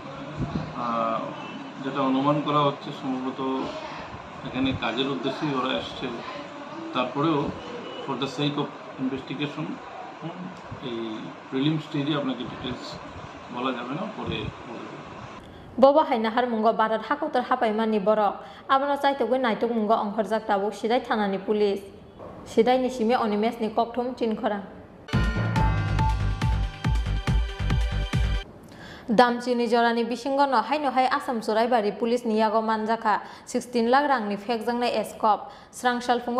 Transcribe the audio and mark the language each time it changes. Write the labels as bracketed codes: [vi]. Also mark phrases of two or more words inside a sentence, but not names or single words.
[bn] যেটা অনুমান করা হচ্ছে সম্ভবত এখানে কাজের উদ্দেশ্যেই ওরা এসছে। তারপরেও [en] for the sake of investigation [bn] এই [en] prelim stage [bn] আপনাকে ডিটেলস বলা যাবে না, পরে বলে দেবে। [trp] Bobo hai nahar mungo barat hakotor hapai mani borok abono chaitogoi naitok mungo ongkhorjak tabuk sidai thanani pulis sidai ni simi onimes ni kokthum chinkhora Damchini jorani bisingo no hai Assam Soraibari pulis ni yago manjaka 16 lakh rangni phekjangnai escop srangshal fungo